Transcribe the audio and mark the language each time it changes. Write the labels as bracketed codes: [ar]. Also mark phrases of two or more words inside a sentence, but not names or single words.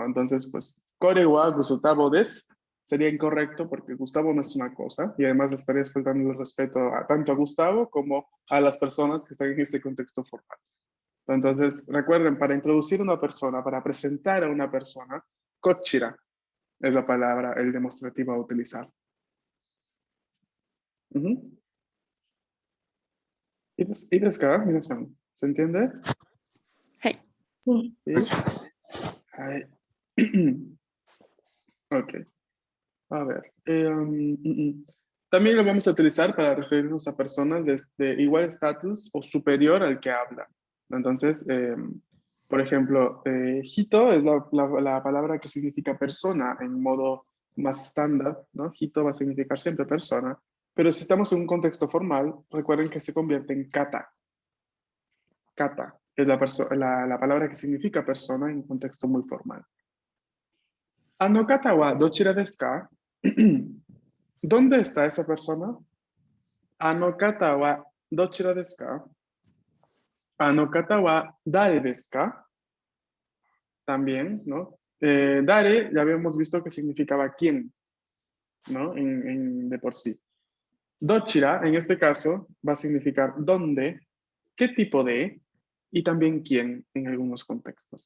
[es] Entonces, pues, [ja] korewa Gustavo desu [es] sería incorrecto porque Gustavo no es una cosa y además estarías faltando el respeto tanto a Gustavo como a las personas que están en este contexto formal. Entonces, recuerden, para introducir una persona, para presentar a una persona, kochira es la palabra, el demostrativo a utilizar. [ja] ¿Y ですか、皆さん? [es] ¿Se entiende? [ja] はい。 [es] ¿Sí? Ay. Ok. A ver. También lo vamos a utilizar para referirnos a personas de igual estatus o superior al que habla. Entonces, por ejemplo, hito es la palabra que significa persona en modo más estándar, ¿no? Hito va a significar siempre persona, pero si estamos en un contexto formal, recuerden que se convierte en kata. Kata es la palabra que significa persona en un contexto muy formal. [ja] あの方はどちらですか? [es] ¿Dónde está esa persona? [ja] あの方はどちらですか? あの方は誰ですか? [es] También, ¿no? Dare ya habíamos visto que significaba quién, ¿no? De por sí. Dochira, en este caso, va a significar dónde, qué tipo de, y también quién en algunos contextos.